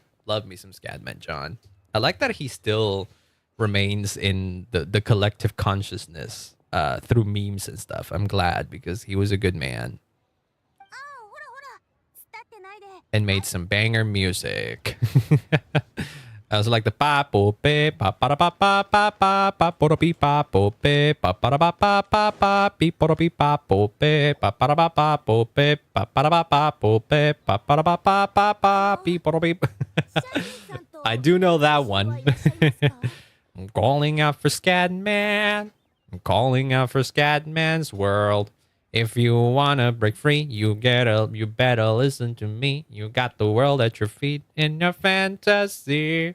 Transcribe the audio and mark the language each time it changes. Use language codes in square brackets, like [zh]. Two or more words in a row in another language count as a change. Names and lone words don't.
[en] Love me some Scatman John. I like that he still remains in the collective consciousness through memes and stuff. I'm glad, because he was a good man. And made some banger music. I was like the pa po pe pa pa pa pa pa pa pa po pi pa po pe pa pa pa pa pa pa pi po pi pa po pe pa pa pa pa po pe pa pa pa po pe pa pa pa pa pa pi po pi. I do know that one. I'm calling out for Scatman. I'm calling out for Scatman's world. If you wanna break free, you better listen to me. You got the world at your feet in your fantasy.